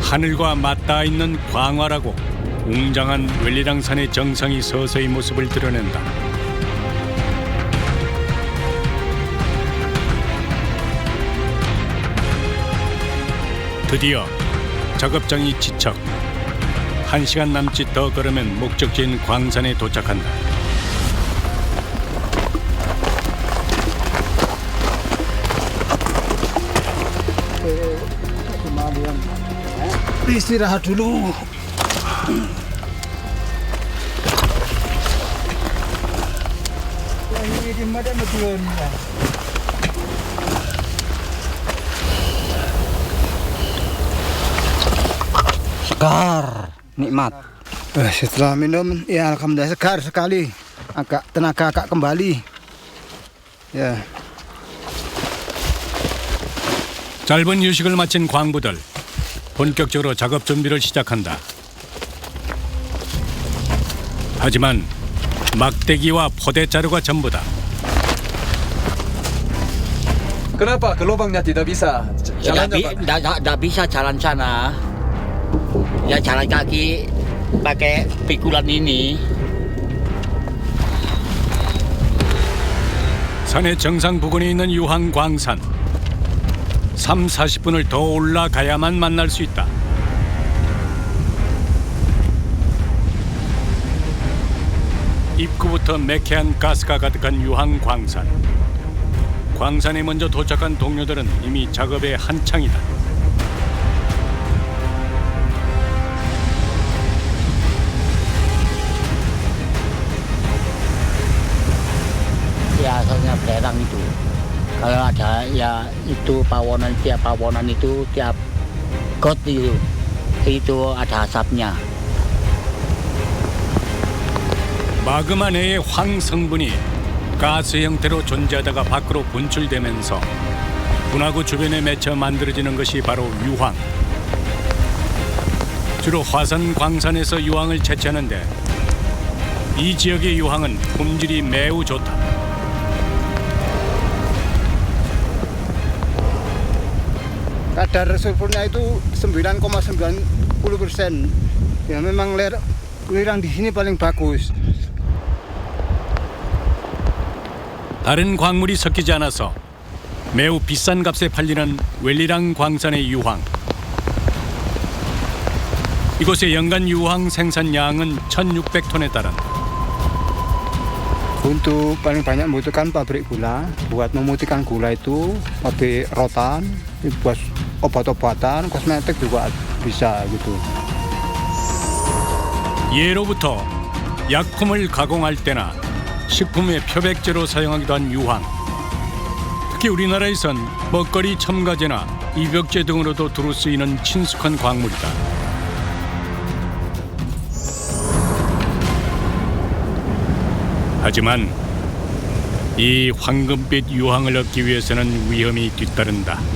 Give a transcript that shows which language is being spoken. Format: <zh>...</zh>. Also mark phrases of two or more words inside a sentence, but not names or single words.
<ko>하늘과 맞닿아 있는 광활하고 웅장한 웰리랑산의 정상이 서서히 모습을 드러낸다. 드디어 작업장이 지척. 1시간 남짓 더 걸으면 목적지인 광산에 도착한다.</ko> <id>Istirahat dulu. Ini di mana betul ni? Segar, nikmat. Setelah minum, ya alhamdulillah segar sekali. Tenaga agak kembali. Ya.</id> <ko>짧은 휴식을 마친 광부들 본격적으로 작업 준비를 시작한다. 하지만 막대기와 포대자루가 전부다.</ko> <id>Kenapa gelombangnya tidak bisa? Jalannya Pak. Nggak bisa jalan sana. Ya jalan kaki pakai pikulan ini.</id> <ko>산의 정상 부근에 있는 유황광산. 30-40분을 더 올라가야만 만날 수 있다. 입구부터 매캐한 가스가 가득한 유황광산. 광산에 먼저 도착한 동료들은 이미 작업에 한창이다.</ko> <id>Biasanya belerang itu. Kalau ada ya itu pawonan, tiap pawonan itu tiap got itu ada asapnya.</id> <ko>마그마 내의 황 성분이 가스 형태로 존재하다가 밖으로 분출되면서 분화구 주변에 맺혀 만들어지는 것이 바로 유황. 주로 화산 광산에서 유황을 채취하는데 이 지역의 유황은 품질이 매우 좋다.</ko> <id>Kadar sulfurnya itu 9,90%. Ya memang lirang di sini paling bagus.</id> <ko>다른 광물이 섞이지 않아서 매우 비싼 값에 팔리는 웰리랑 광산의 유황. 이곳의 연간 유황 생산량은 1,600톤에 달한다.</ko> <id>Untuk paling banyak membutuhkan pabrik gula. Buat memutihkan gula itu pabrik rotan, buat obat-obatan, kosmetik juga bisa gitu.</id> <ko>예로부터 약품을 가공할 때나 식품의 표백제로 사용하기도 한 유황. 특히 우리나라에선 먹거리 첨가제나 입욕제 등으로도 두루 쓰이는 친숙한 광물이다. 하지만 이 황금빛 유황을 얻기 위해서는 위험이 뒤따른다.</ko>